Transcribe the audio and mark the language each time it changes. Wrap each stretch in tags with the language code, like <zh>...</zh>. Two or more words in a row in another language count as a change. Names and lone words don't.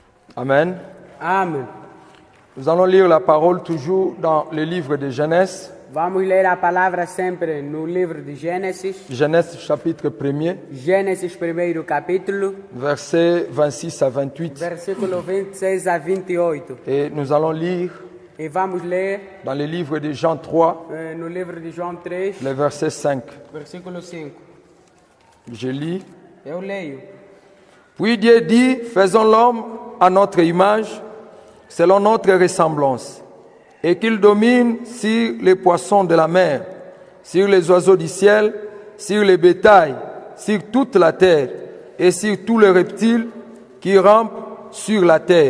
<fr>Amen. Amen. Nous allons lire la parole toujours dans le livre de Genèse.</fr> <pt>Vamos ler a palavra sempre no livro de Gênesis.</pt> <fr>Genèse chapitre 1er,</fr> <pt>Gênesis primeiro capítulo,</pt> <fr>versets 26 à 28.</fr> <pt>versículo 26 a 28.</pt> <fr>Et nous allons lire</fr> <pt>E vamos ler</pt> <fr>dans le livre de Jean 3,</fr> <pt>no livro de João 3,</pt> <fr>le verset 5.</fr> <pt>versículo 5.</pt> <fr>Je lis.</fr> <pt>Eu leio.</pt> <fr>Puis Dieu dit, faisons l'homme à notre image, selon notre ressemblance, et qu'il domine sur les poissons de la mer, sur les oiseaux du ciel, sur les bétails, sur toute la terre, et sur tous les reptiles qui rampent sur la terre.</fr>